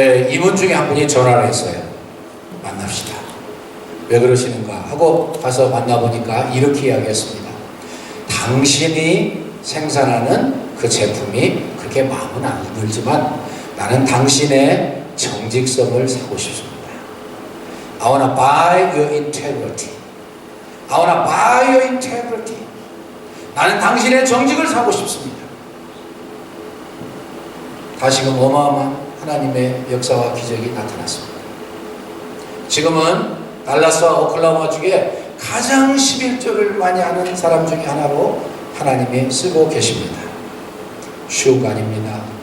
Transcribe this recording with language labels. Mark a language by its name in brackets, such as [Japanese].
[Korean] 임원 중에 한 분이 전화를 했어요. 만납시다. 왜 그러시는가 하고 가서 만나보니까 이렇게 이야기했습니다. 당신이 생산하는 그 제품이 그렇게 마음은 안 들지만 나는 당신의 정직성을 사고 싶습니다. [English] I wanna buy your integrity. I wanna buy your integrity. [Korean] 나는 당신의 정직을 사고 싶습니다. 다시금 어마어마한 하나님의 역사와 기적이 나타났습니다. 지금은 달라스와 오클라호마 중에 가장 11조를 많이 하는 사람 중에 하나로 하나님이 쓰고 계십니다. 쉬운 거 아닙니다.